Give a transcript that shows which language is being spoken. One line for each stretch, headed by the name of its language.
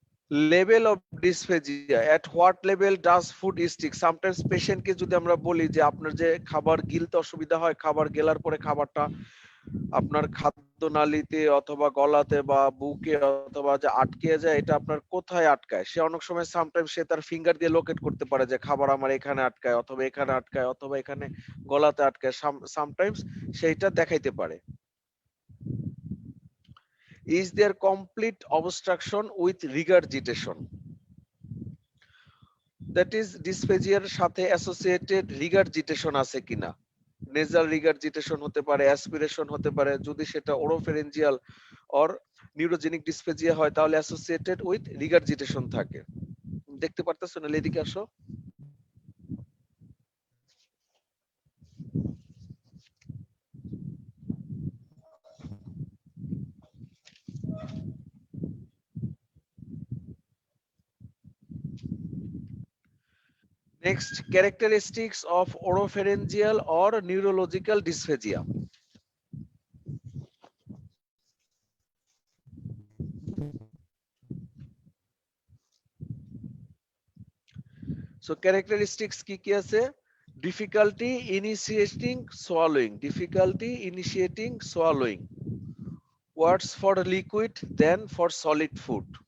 English: Level of dysphagia, at what level does food stick? Sometimes patient
Bangla: কে যদি আমরা বলি যে আপনার যে খাবার গিলতে অসুবিধা হয়, খাবার গেলার পরে খাবারটা আপনার খাদ্যনালীতে অথবা গলাতে বা বুকে অথবা যে আটকে যায়, এটা আপনার কোথায় আটকায়? সে অনেক সময় সামটাইমস সে তার ফিঙ্গার দিয়ে লোকেট করতে পারে যে খাবার আমার এখানে আটকায় অথবা এখানে আটকায় অথবা এখানে গলাতে আটকায়, সামটাইমস সেইটা দেখাইতে পারে।
English: Is there complete obstruction with regurgitation? That is
Bangla: ডিসফেজিয়ার সাথে অ্যাসোসিয়েটেড রিগারজিটেশন আছে কিনা। নেজাল রিগারজিটেশন হতে পারে, অ্যাসপিরেশন হতে পারে। যদি সেটা ওরোফেরেঞ্জিয়াল অর নিউরোজেনিক ডিসফেজিয়া হয় তাহলে অ্যাসোসিয়েটেড উইথ রিগারজিটেশন থাকে। দেখতে পারতেছো না, এদিকে আসো।
English: Next, characteristics of oropharyngeal or neurological dysphagia.
Bangla: So characteristics কি কি আছে?
English: Difficulty initiating swallowing. Difficulty initiating swallowing. Worse for liquid than for solid food.